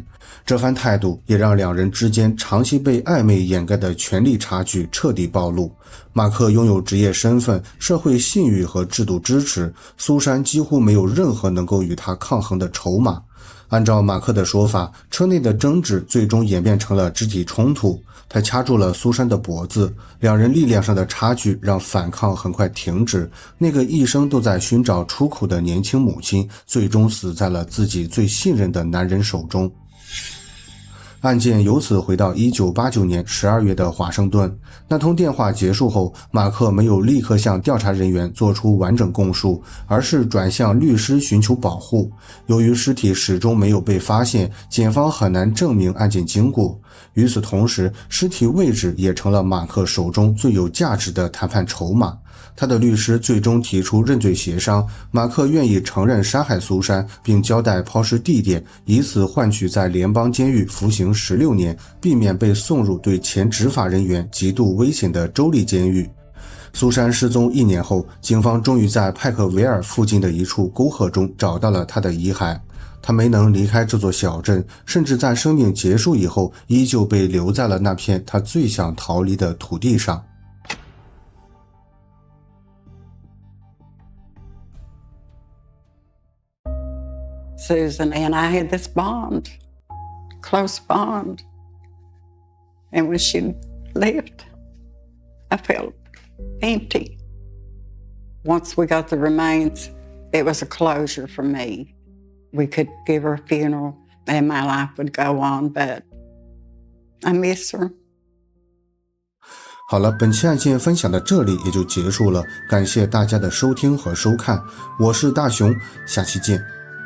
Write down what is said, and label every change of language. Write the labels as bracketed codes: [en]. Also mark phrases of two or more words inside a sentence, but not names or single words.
[zh] 這番態度也讓兩人之間長期被曖昧掩蓋的權力差距徹底暴露。馬克擁有職業身份、社會信譽和制度支持，蘇珊幾乎沒有任何能夠與他抗衡的籌碼。按照馬克的說法，車內的爭執最終演變成了肢體衝突，他掐住了蘇珊的脖子，兩人力量上的差距讓反抗很快停止。那個一生都在尋找出口的年輕母親，最終死在了自己最信任的男人手中。案件由此回到1989年12月的華盛頓。那通電話結束後，馬克沒有立刻向調查人員做出完整供述，而是轉向律師尋求保護。由於屍體始終沒有被發現，檢方很難證明案件經過。與此同時，屍體位置也成了馬克手中最有價值的談判籌碼。他的律師最終提出認罪協商，馬克願意承認殺害蘇珊，並交代拋屍地點，以此換取在聯邦監獄服刑16年，避免被送入對前執法人員極度危險的州立監獄。蘇珊失蹤1年後，警方終於在派克維爾附近的一處溝壑中找到了他的遺骸。他沒能離開這座小鎮，甚至在生命結束以後，依舊被留在了那片他最想逃離的土地上。 [en] Susan and I had this bond, close bond. And when she left, I felt empty. Once we got the remains, it was a closure for me. We could give her a funeral and my life would go on, but I miss her. [zh] 好了，本期案件分享到這裡也就結束了，感謝大家的收聽和收看，我是大熊，下期見。